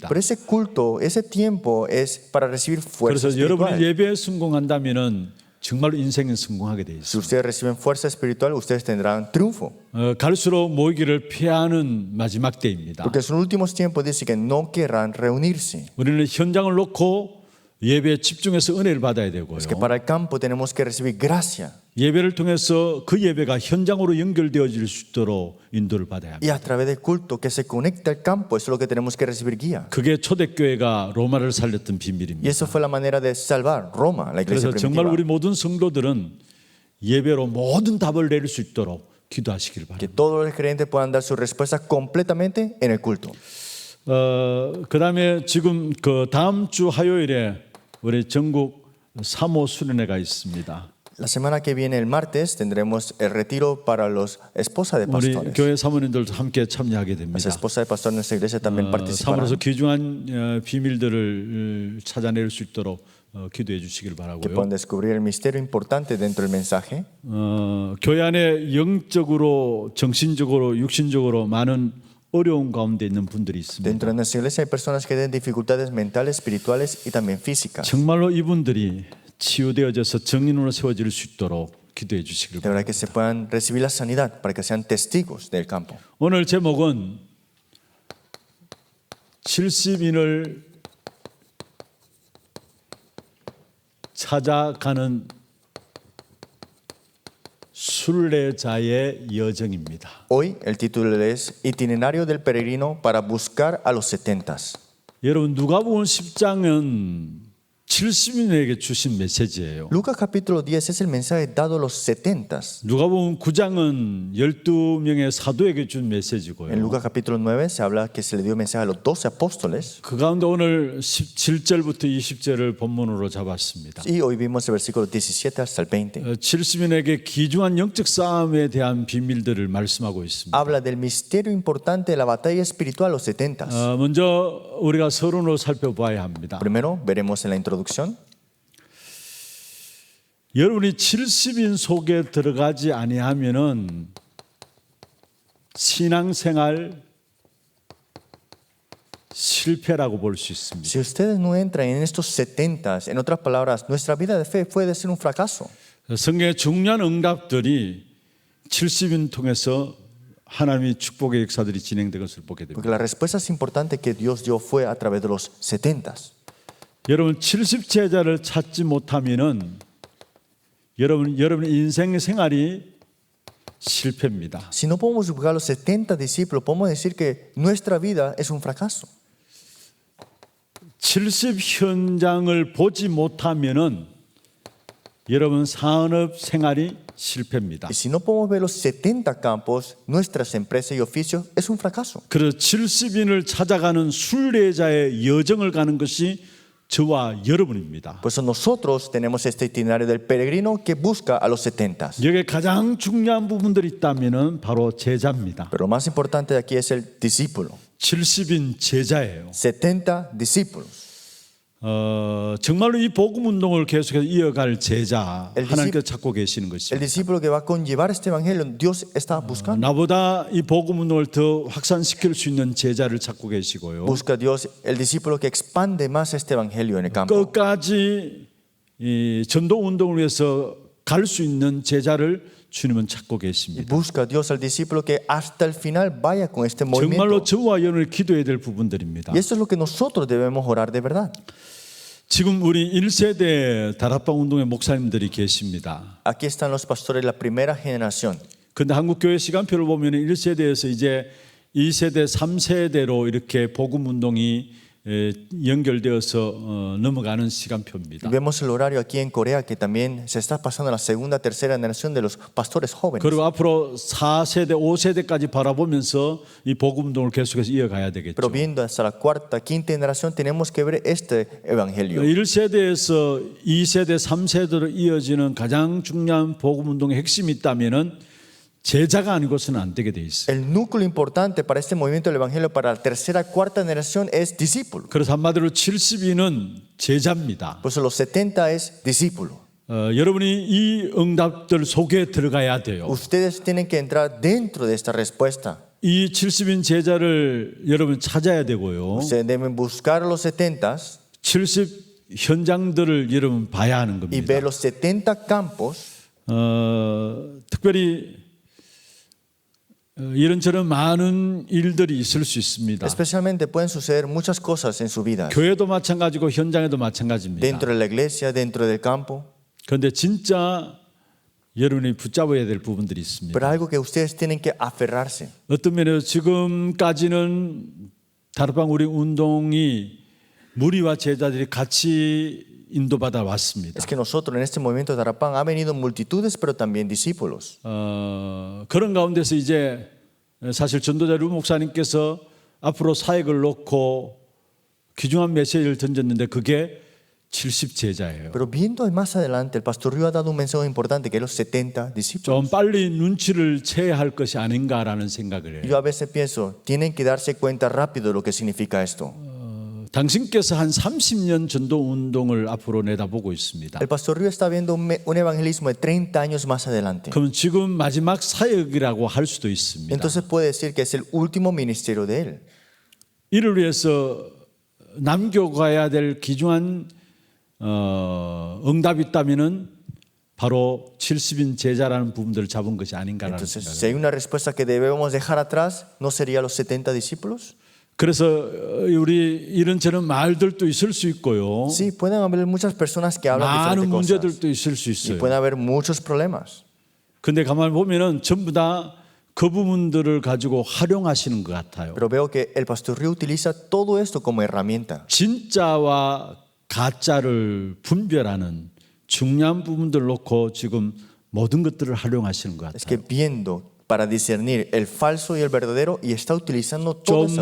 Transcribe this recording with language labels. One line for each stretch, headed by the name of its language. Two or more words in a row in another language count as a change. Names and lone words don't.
Spanish: Pero ese culto, ese tiempo es para recibir fuerza
Korean: 그래서 여러분이
Spanish: espiritual.
Korean: 예배에 성공한다면은 정말로 인생은 성공하게 돼
Spanish: Si
Korean: 있어요.
Spanish: ustedes reciben fuerza espiritual, ustedes tendrán triunfo.
Korean: 갈수록 모이기를 피하는 마지막 때입니다.
Spanish: Porque en los últimos tiempos dice que no querrán reunirse.
Korean: 우리는 현장을 놓고 예배에 집중해서 은혜를 받아야 되고요.
Spanish: Es que para el campo tenemos que recibir gracia.
Korean: 예배를 통해서 그 예배가 현장으로 연결되어질 수 있도록 인도를 받아야 합니다.
Spanish: Y a través del culto que se conecta al campo, eso es lo que tenemos que recibir guía.
Korean: 그게 초대교회가 로마를 살렸던
Spanish: Y
Korean: 비밀입니다.
Spanish: eso fue la manera de salvar Roma, la iglesia
Korean: 그래서 정말
Spanish: primitiva.
Korean: 우리 모든 성도들은 예배로 모든 답을 내릴 수 있도록 기도하시길
Spanish: Que
Korean: 바랍니다.
Spanish: todos los creyentes puedan dar su respuesta completamente en el culto.
Korean: 그다음에 지금 그 다음 주 화요일에 우리 전국 사모 수련회가 있습니다.
Spanish: La semana que viene, el martes, tendremos el retiro para los esposas de
Korean: 우리
Spanish: pastores.
Korean: 교회 사모님들도 함께 참여하게
Spanish: Las
Korean: 됩니다.
Spanish: esposas de pastores de nuestra iglesia también participarán.
Korean: 사모로서 귀중한 비밀들을 찾아낼 수 있도록 기도해 주시길
Spanish: Que
Korean: 바라고요.
Spanish: puedan descubrir el misterio importante dentro del mensaje.
Korean: 교회 안에 영적으로, 정신적으로, 육신적으로 많은 어려운 가운데 있는 분들이 있습니다.
Spanish: Dentro de nuestra iglesia hay personas que tienen dificultades mentales, espirituales y también físicas.
Korean: 정말로 이분들이 치유되어져서 정인으로 세워질 수 있도록 기도해 주시길
Spanish: De
Korean: 바랍니다.
Spanish: verdad que se puedan recibir la sanidad para que sean testigos del campo.
Korean: 오늘 제목은 70인을 찾아가는 순례자의 여정입니다.
Spanish: Hoy el título es Itinerario del peregrino para buscar a los 70.
Korean: 여러분 누가복음 10장은 70인에게 주신 메시지예요.
Spanish: Lucas capítulo 10 es el mensaje dado a los 70.
Korean: 누가복음 9장은 12명의 사도에게 준
Spanish: En
Korean: 메시지고요.
Spanish: Lucas capítulo 9 se habla que se le dio mensaje a los 12 apóstoles.
Korean: 그 가운데 오늘 17절부터 20절을 본문으로 잡았습니다.
Spanish: Y hoy vimos el versículo 17 hasta el 20.
Korean: 70인에게 귀중한 영적 싸움에 대한 비밀들을 말씀하고 있습니다.
Spanish: Habla del misterio importante de la batalla espiritual a los 70.
Korean: 먼저 우리가 서론으로 살펴봐야 합니다.
Spanish: Primero veremos en la introducción.
Korean: 여러분이 70인 속에 들어가지 아니하면은 신앙생활 실패라고 볼 수 있습니다.
Spanish: Si ustedes no entran en estos 70, en otras palabras, nuestra vida de fe puede ser un fracaso.
Korean: 성경의 중요한 응답들이 70인 통해서 하나님의 축복의 역사들이 진행된 것을 보게 됩니다.
Spanish: Porque la respuesta importante que Dios dio fue a través de los 70s.
Korean: 여러분 70제자를 찾지 못하면은 여러분의 인생 생활이 실패입니다.
Spanish: Si no podemos buscar los 70 discípulos, podemos decir que nuestra vida es un fracaso.
Korean: 70 현장을 보지 못하면은 여러분 산업 생활이 실패입니다.
Spanish: Y si no podemos ver los 70 campos, nuestras empresas y oficios, es un fracaso.
Korean: 그래서 70인을 찾아가는 순례자의 여정을 가는 것이 저와 여러분입니다.
Spanish: Por eso nosotros tenemos este itinerario del peregrino que busca a los 70s.
Korean: 여기에 가장 중요한 부분들이 있다면은 바로 제자입니다.
Spanish: Pero lo más importante de aquí es el discípulo.
Korean: 70인 제자예요.
Spanish: 70 discípulos.
Korean: 정말로 이 복음 운동을 계속해서 이어갈 제자
Spanish: El
Korean: 하나님께서 찾고 계시는
Spanish: El
Korean: 것입니다.
Spanish: discípulo que va a conllevar este evangelio, Dios está buscando.
Korean: 나보다 이 복음 운동을 더 확산시킬 수 있는 제자를 찾고 계시고요.
Spanish: Busca Dios el discípulo que expande más este evangelio en el campo.
Korean: 끝까지 이 전도 운동을 위해서 갈 수 있는 제자를 주님은 찾고
Spanish: Y
Korean: 계십니다.
Spanish: busca Dios al discípulo que hasta el final vaya con este
Korean: 정말로
Spanish: movimiento.
Korean: 저와 여러분이 기도해야 될 부분들입니다.
Spanish: Y eso es lo que nosotros debemos orar de verdad.
Korean: 지금 우리 1세대 다락방 운동의 목사님들이 계십니다.
Spanish: Aquí están los pastores de la primera generación.
Korean: 그런데 한국교회 시간표를 보면 1세대에서 이제 2세대, 3세대로 이렇게 복음 운동이 연결되어서 넘어가는 시간표입니다.
Spanish: Vemos el horario aquí en Corea que también se está pasando a la segunda, tercera generación de los pastores jóvenes.
Korean: 그리고 앞으로 4세대, 5세대까지 바라보면서 이 복음 운동을 계속해서 이어가야 되겠죠.
Spanish: Pero viendo hasta la cuarta, quinta generación tenemos que ver este evangelio.
Korean: 1세대에서 2세대, 3세대로 이어지는 가장 중요한 복음 운동의 핵심이 있다면은 제자가 아니고서는 안 되게 돼 있어요.
Spanish: El núcleo importante para este movimiento del evangelio para la tercera, cuarta generación es discípulo.
Korean: 그래서 한마디로 70인은 제자입니다.
Spanish: Por eso los 70 es discípulo.
Korean: 여러분이 이 응답들 속에 들어가야 돼요.
Spanish: Ustedes tienen que entrar dentro de esta respuesta.
Korean: 이 70인 제자를 여러분 찾아야 되고요.
Spanish: Ustedes deben buscar a los 70s
Korean: 70 현장들을 여러분 봐야 하는
Spanish: y ver
Korean: 겁니다.
Spanish: los 70 campos.
Korean: 특별히 이런저런 많은 일들이 있을 수 있습니다.
Spanish: Especialmente pueden suceder muchas cosas en su vida.
Korean: 교회도 마찬가지고 현장에도 마찬가지입니다.
Spanish: Dentro de la iglesia, dentro del campo.
Korean: 그런데 진짜 여러분이 붙잡아야 될 부분들이 있습니다.
Spanish: Pero algo que ustedes tienen que aferrarse.
Korean: 어떤 면에서 지금까지는 다락방 우리 운동이 무리와 제자들이 같이 인도받아 왔습니다.
Spanish: Es que nosotros en este movimiento de Tarapán ha venido multitudes, pero también discípulos.
Korean: 그런 가운데서 이제 사실 전도자 류 목사님께서 앞으로 사역을 놓고 귀중한 메시지를 던졌는데 그게 70 제자예요.
Spanish: Pero viendo más adelante, el pastor Río ha dado un mensaje importante que es los 70 discípulos.
Korean: 좀 빨리 눈치를 채야 할 것이 아닌가라는 생각을 해요.
Spanish: Yo a veces pienso, tienen que darse cuenta rápido de lo que significa esto.
Korean: 당신께서 한 30년 전도 운동을 앞으로 내다보고 있습니다.
Spanish: El pastor Río está viendo un evangelismo de 30 años más adelante.
Korean: 그럼 지금 마지막 사역이라고 할 수도 있습니다.
Spanish: Entonces puede decir que es el último ministerio de él.
Korean: 이를 위해서 남겨가야 될 귀중한 응답이 있다면은 바로 70인 제자라는 부분들을 잡은 것이 아닌가라는
Spanish: Entonces,
Korean: 생각을.
Spanish: si hay una respuesta que debemos dejar atrás, ¿no sería los 70 discípulos?
Korean: 그래서 우리 이런저런 말들도 있을 수 있고요.
Spanish: Sí, pueden haber muchas personas que hablan
Korean: 많은
Spanish: diferentes cosas.
Korean: 문제들도 있을 수
Spanish: Y
Korean: 있어요.
Spanish: pueden haber muchos problemas.
Korean: 근데 가만히 보면은 전부 다 그 부분들을 가지고 활용하시는 것 같아요.
Spanish: Pero veo que el pastor Río utiliza todo esto como herramienta.
Korean: 진짜와 가짜를 분별하는 중요한 부분들 놓고 지금 모든 것들을 활용하시는 것
Spanish: Es que
Korean: 같아요.
Spanish: viendo para discernir el falso y el verdadero y está utilizando todo eso.